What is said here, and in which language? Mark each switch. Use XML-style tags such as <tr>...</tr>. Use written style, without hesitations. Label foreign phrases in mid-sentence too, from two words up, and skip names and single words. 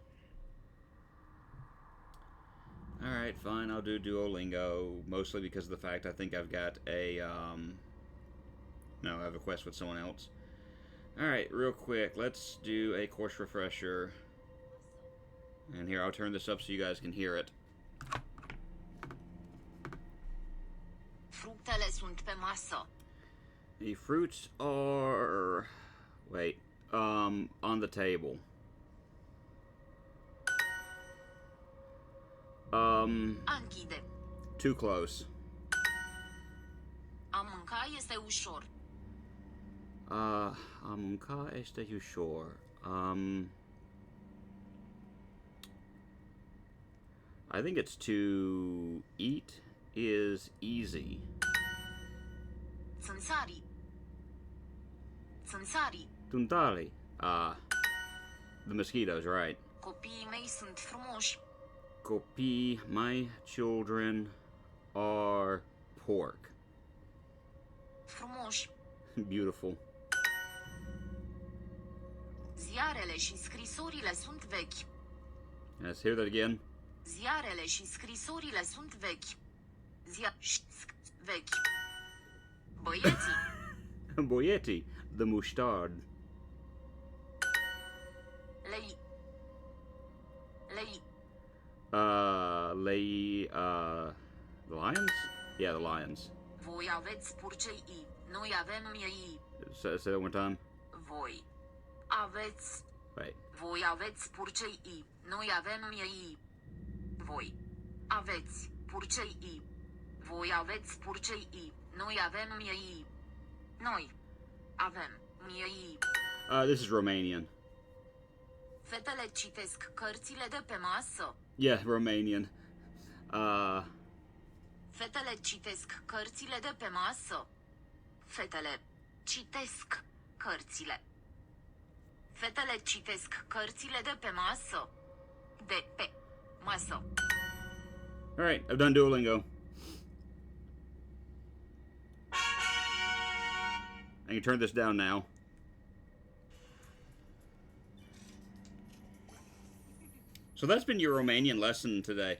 <en>Alright, fine, I'll do Duolingo. Mostly because of the fact I think I've got a, no, I have a quest with someone else. Alright, real quick, let's do a course refresher. And here, I'll turn this up so you guys can hear it.</en> <ro>Fructele sunt pe masă.</ro> <en>The fruits are... Wait. On the table.</en> <ro>Închide.</ro> <en>Too close.</en> <ro>A mânca este ușor. A mânca este ușor.</ro> <en>I think it's to eat is easy.</en> <ro>Țânțarii. Țânțarii.</ro> <en>Tuntali. The mosquitoes, right.</en> <ro>Copiii mei sunt frumoși. Copii,</ro> <en>my children are pork.</en> <ro>Frumoși.</ro> <en>Beautiful.</en> <ro>Ziarele și scrisorile sunt vechi.</ro> <en>Let's hear that again.</en> <ro>Ziarele și scrisorile sunt vechi. Vechi. Băieții. Boietti,</ro> <en>the mustard.</en> <ro>Lei. Lei.</ro> <en>The lions? Yeah, the lions.</en> <ro>Voi aveți purcei. Noi avem miei.</ro> <en>Say that one time.</en> <ro>Voi aveți.</ro> <en>Wait.</en> <ro>Voi aveți purcei. Noi avem miei. Voi aveți purcei. Voi aveți purcei. Noi avem miei. Noi avem miei.</ro> <en>This is Romanian.</en> <ro>Fetele citesc cărțile de pe masă.</ro> <en>Yeah, Romanian.</en> <ro>Fetele citesc cărțile de pe masă. Fetele citesc cărțile. Fetele citesc cărțile de pe masă. De pe masă.</ro> <en>Alright, I've done Duolingo. I can turn this down now. So that's been your Romanian lesson today.</en>